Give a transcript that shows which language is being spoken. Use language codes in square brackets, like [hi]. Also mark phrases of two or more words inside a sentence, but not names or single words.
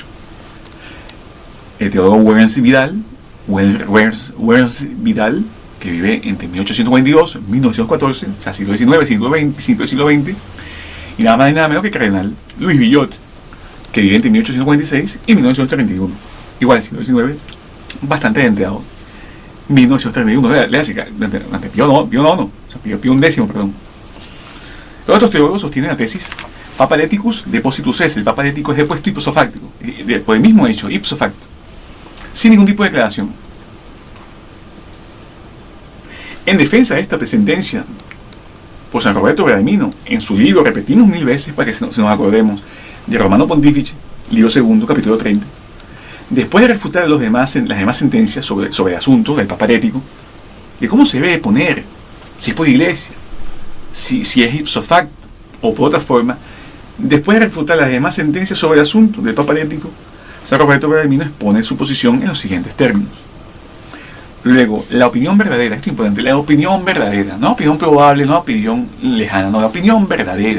[es] El teólogo Werners Vidal, que vive entre 1842 y 1914, o sea, siglo XIX, siglo XX, y nada más y nada menos que el cardenal Luis Villot, que vive entre 1846 y 1931, igual siglo XIX, bastante enterado. 1931, le hace ante Pío IX, o sea, Pío X, perdón. Todos estos teólogos sostienen la tesis Papa [la] Hereticus depositus est. [es] El Papa herético es depuesto [la] ipso facto, [es] por el mismo hecho, [la] ipso facto, [es] sin ningún tipo de declaración. En defensa de esta sentencia, por San Roberto Bellarmino, en su libro, repetimos 1000 veces para que se nos acordemos, de Romano Pontífice, libro segundo, capítulo 30, después de refutar las demás sentencias sobre el asunto del Papa herético, de cómo se debe poner, si es por iglesia, si es [la] ipso facto, [es] o por otra forma, Después de refutar las demás sentencias sobre el asunto del Papa Herético, San Roberto Bellarmino expone su posición en los siguientes términos. Luego, la opinión verdadera, esto es importante, la opinión verdadera, no opinión probable, no opinión lejana, no, la opinión verdadera.